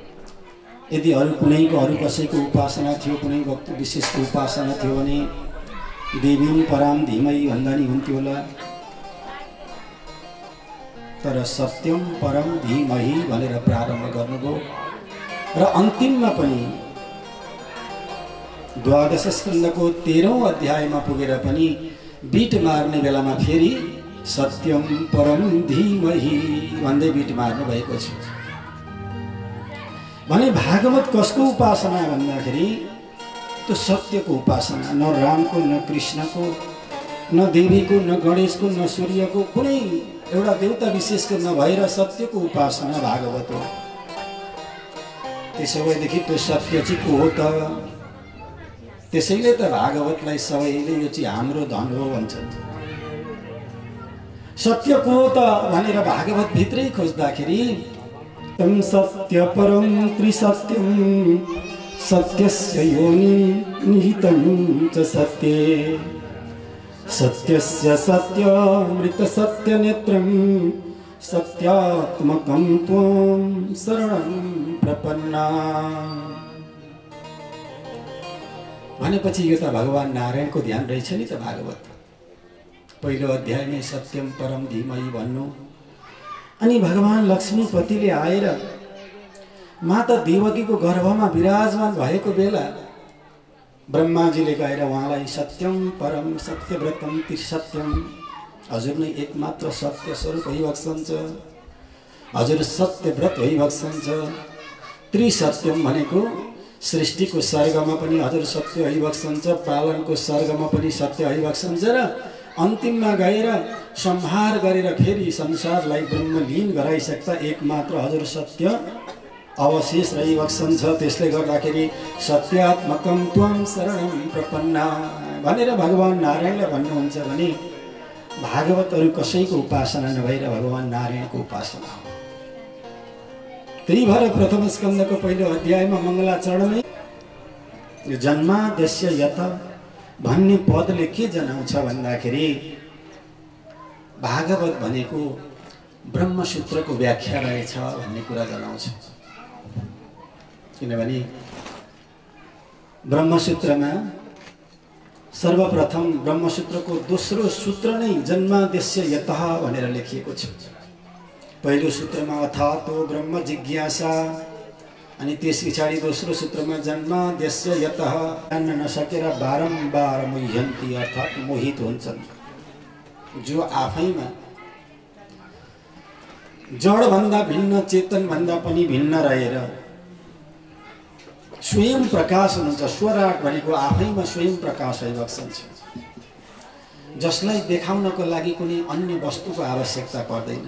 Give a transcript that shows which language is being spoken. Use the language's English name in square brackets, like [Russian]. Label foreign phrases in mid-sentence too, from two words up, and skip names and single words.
[Nepali] यदि अरू कुनैको अरू कसैको उपासना थियो, कुनै भक्त विशेषको उपासना थियो भने [Sanskrit] देवीम पराम धीमहि [Nepali] भन्दा नि हुन्थ्यो होला। तर [Sanskrit] सत्यम परम धीमहि [Nepali] भनेर प्रारम्भ गर्नुभयो र अन्तिममा पनि द्वादश स्कन्धको 13औं अध्यायमा पुगेर पनि बीट मार्ने बेलामा फेरि [Sanskrit] सत्यम परम धीमहि [Nepali] भन्दै बीट मार्नु भएको छ। भने भागवत कसको उपासना भन्दाखेरि त्यो सत्यको उपासना, न रामको न कृष्णको न देवीको न गणेशको न सूर्यको कुनै एउटा देवता विशेषको नभएर सत्यको उपासना भागवत हो। त्यसो भएदेखि त्यो सत्य चाहिँ को हो त? त्यसैले त भागवतलाई सबैले यो चाहिँ हाम्रो धन हो भन्छन्। सत्य को हो त भनेर भागवत भित्रै खोज्दाखेरि [Sanskrit] तम सत्य परम त्रिसत्यम सत्यस्य योनि निहितं च सत्ये सत्यस्य सत्यमृत सत्य नेत्रं सत्यात्मकं त्वं शरणं प्रपन्ना। [Nepali] भनेपछि यो त भगवान नारायणको ध्यान रहेछ नि त। भागवत पहिलो अध्यायमै [Sanskrit] सत्यम परम धीमहि [Nepali] भन्नु, अनि भगवान लक्ष्मीपतिले आएर माता देवकीको गर्भमा विराजमान भएको बेला ब्रह्माजीले गएर उहाँलाई [Sanskrit] सत्यम परम सत्यव्रतम त्रिसत्यम, [Nepali] हजुर नै एकमात्र सत्य स्वरूप भइबक्सन्छ, हजुर सत्यव्रत भइबक्सन्छ। त्रिसत्यम भनेको सृष्टिको सर्गमा पनि हजुर सत्य भइबक्सन्छ, पालनको सर्गमा पनि सत्य भइबक्सन्छ र अन्तिममा गएर संहार गरेर फेरि संसारलाई ब्रह्मलीन गराइसक्दा एकमात्र हजुर सत्य अवशेष रहिबक्सन्छ। त्यसले गर्दाखेरि [Sanskrit] सत्यात्मकं त्वं शरणं प्रपन्ना [Nepali] भनेर भगवान नारायणले भन्नुहुन्छ भने भागवतहरू कसैको उपासना नभएर भगवान नारायणको उपासना हो। त्यही भएर प्रथम स्कन्धको पहिलो अध्यायमा मङ्गलाचरणमै यो [Sanskrit] जन्माद्यस्य यत [Nepali] भन्ने पदले के जनाउँछ भन्दाखेरि भागवत भनेको ब्रह्मसूत्रको व्याख्या रहेछ भन्ने कुरा जनाउँछ। किनभने ब्रह्मसूत्रमा सर्वप्रथम ब्रह्मसूत्रको दोस्रो सूत्र नै [Sanskrit] जन्माद्यस्य यतः [Nepali] भनेर लेखिएको छ। पहिलो सूत्रमा [Sanskrit] अथातो ब्रह्म जिज्ञासा, [Nepali] अनि त्यस पछाडि दोस्रो सूत्रमा [Sanskrit] जन्माद्यस्य यतः, [Nepali] जान्न नसकेर बारम्बार मोह्यन्ति अर्थात् मोहित हुन्छन्, जो आफैमा जडभन्दा भिन्न चेतनभन्दा पनि भिन्न रहेर स्वयं प्रकाश हुनुहुन्छ। स्वराट भनेको आफैमा स्वयं प्रकाश भइबक्सन्छ, जसलाई देखाउनको लागि कुनै अन्य वस्तुको आवश्यकता पर्दैन।